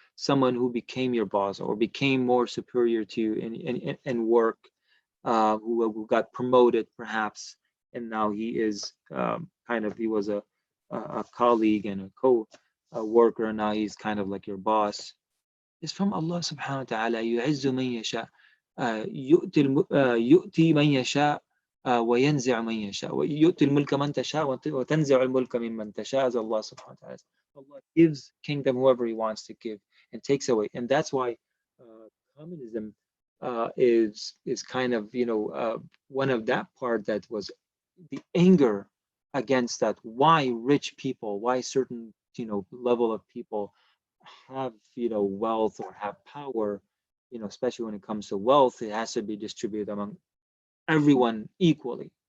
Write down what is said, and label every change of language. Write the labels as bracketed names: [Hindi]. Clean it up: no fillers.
[English] Someone who became your boss or became more superior to you in work, who got promoted perhaps, and now he is he was a colleague and a co-worker, and now he's kind of like your boss. Is from Allah subhanahu wa ta'ala. [Arabic] يُعِزُّ مَن يَشَاءُ يؤتي من يشاء وينزع من يشاء ويؤتي الملك من تشاء وتنزع الملك ممن تشاء, as Allah subhanahu wa ta'ala. [English] Allah gives kingdom whoever he wants to give and takes away. And that's why communism is kind of, one of that part that was the anger against that. Why rich people, why certain, level of people have, wealth or have power, especially when it comes to wealth, it has to be distributed among everyone equally.